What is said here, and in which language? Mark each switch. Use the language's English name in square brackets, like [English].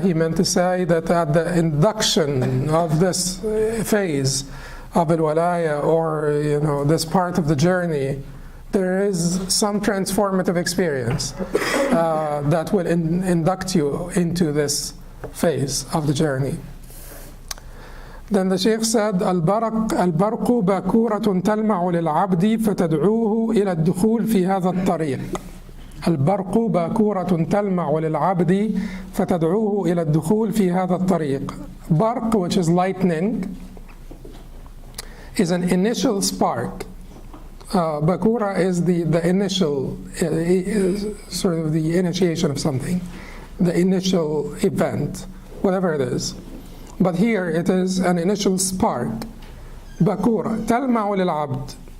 [English] He meant to say that at the induction of this phase of al-walaya, or this part of the journey, there is some transformative experience that will induct you into this phase of the journey. Then the Shaykh said, [Arabic] البرق باكورة تلمع للعبد فتدعوه إلى الدخول في هذا الطريق. البرق باكورة تلمع للعبد فتدعوه إلى الدخول في هذا الطريق. [English] Barq, which is lightning, is an initial spark. Bakura is the initial, sort of the initiation of something, the initial event, whatever it is. But here it is an initial spark. Bakura, [Arabic] talma'u lil-abd.